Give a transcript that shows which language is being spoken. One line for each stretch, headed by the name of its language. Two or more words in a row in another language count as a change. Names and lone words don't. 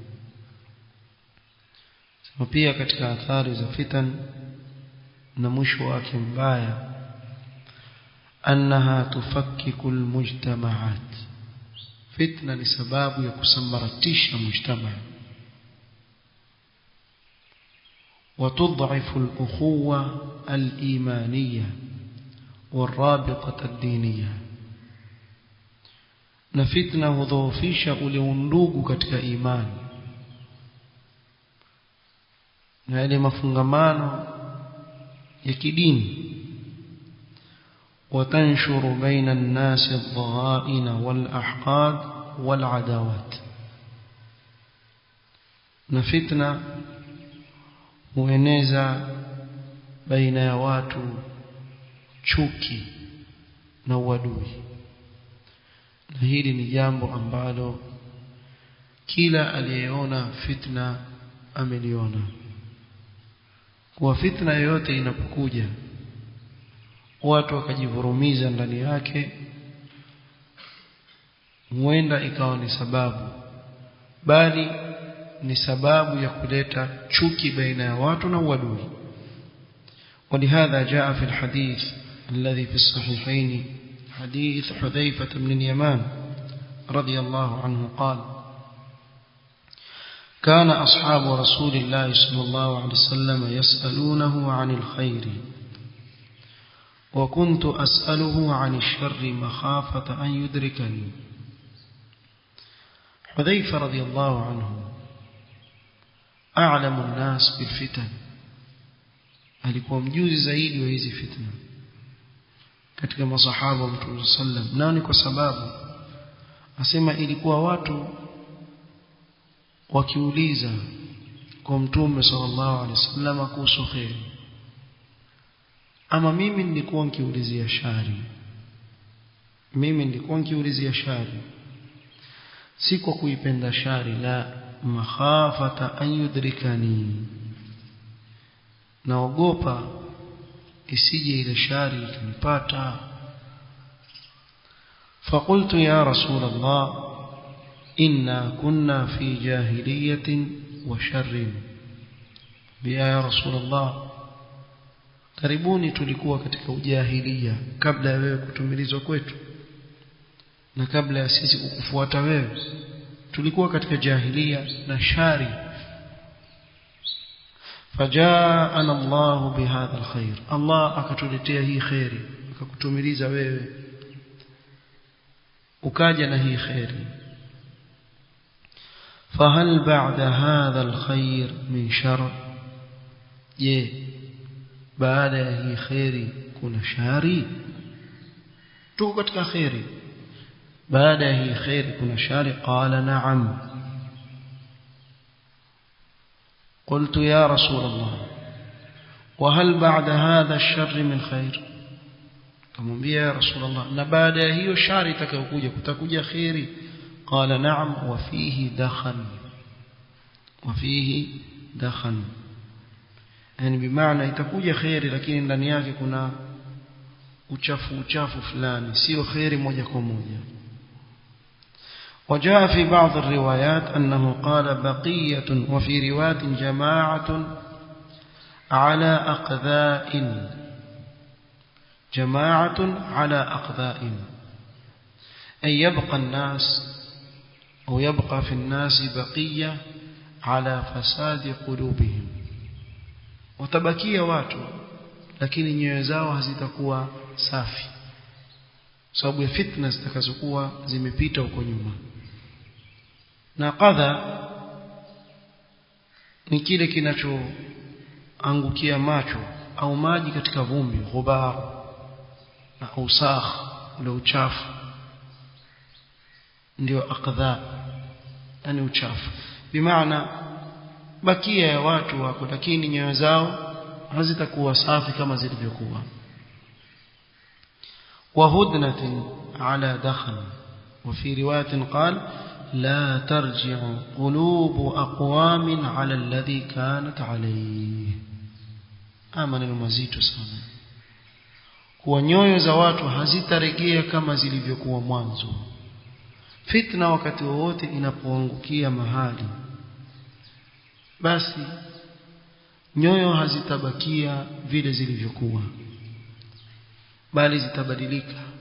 Swahili: sema pia katika athari za fitan na mwisho wake mbaya,
Arabic: أنها تفكك المجتمعات,
Swahili: fitna ni sababu ya kusambaratisha mujtamaa,
Arabic: وتضعف الأخوة الإيمانية والرابطة الدينية.
Swahili: na fitna hudhoofisha ule undugu katika imani na ile mafungamano ya kidini.
Arabic: وتنشر بين الناس الضغائن والأحقاد والعداوات,
Swahili: na fitna hueneza baina ya watu chuki na uadui. Na hili ni jambo ambalo kila aliyeona fitna ameliona, kwa fitna yoyote inapokuja watu wakajivurumiza ndani yake, huenda ikawa ni sababu, bali ni sababu ya kuleta chuki baina ya watu na uadui.
Arabic: ولهذا جاء في الحديث الذي في الصحيحين حديث حذيفة بن اليمان رضي الله عنه قال: كان أصحاب رسول الله صلى الله عليه وسلم يسألونه عن الخير وكنت أسأله عن الشر مخافة أن يدركني. حذيفة رضي الله عنه أعلم الناس بالفتن,
Swahili: alikuwa mjuzi zaidi wa hizi fitna katika masahaba wa Mtume sallam. Nani? Kwa sababu asema ilikuwa watu wakiuliza kwa Mtume
Arabic: صلى الله عليه وسلم
Swahili: kuhusu khair, ama mimi nilikuwa nikiulizia shari, si kwa kuipenda shari, la,
Arabic: مخافة أن يدركني,
Swahili: naogopa isije ile shari ikanipata.
Arabic: فقلت يا رسول الله إنا كنا في جاهلية وشر. يا رسول الله,
Swahili: karibuni tulikuwa katika ujahilia kabla ya wewe kutumilizwa kwetu na kabla ya sisi kukufuata wewe. tulikuwa katika jahiliya na shari.
Arabic: فجاءنا الله بهذا الخير,
Swahili: Allah akatuletea hii khairi, akakutumiliza wewe ukaja na hii khairi.
Arabic: فهل بعد هذا الخير من شر,
Swahili: je baada ya hii khairi kuna shari? Tuko katika khairi, baada ya hii khairi kuna shari?
Arabic: قال نعم. قلت يا رسول الله وهل بعد هذا الشر من خير؟ كمبيا يا رسول الله
Swahili: na baada ya hiyo shari itakayokuja kutakuja khairi?
Arabic: قال نعم وفيه دخن، وفيه دخن،
Swahili: yani bimaana itakuja khairi lakini ndani yake kuna uchafu fulani, sio khairi moja kwa moja.
Arabic: وجاء في بعض الروايات أنه قال بقية، وفي روايات جماعة على أقذاء، جماعة على أقذاء، أي يبقى الناس أو يبقى في الناس بقية على فساد قلوبهم، وتبكي
Swahili: watu lakini nyoyo zao hazitakuwa safi sababu ya fitna zitakazokuwa zimepita huko nyuma. Na qadha ni kile kinachoangukia macho au maji katika vumbi, ghubar na usakh, ule uchafu ndio aqdha, yani uchafu. Bimaana bakia ya watu wako lakini nyoyo zao hazitakuwa safi kama zilivyokuwa.
Arabic: وهدنة على دخن، وفي رواية قال لا ترجع قلوب أقوام على الذي كانت عليه. آمن المزيد
Swahili: sana, kuwa nyoyo za watu hazitarejea kama zilivyokuwa mwanzo. Fitna wakati wote inapoangukia mahali, basi nyoyo hazitabakia vile zilivyokuwa, bali zitabadilika.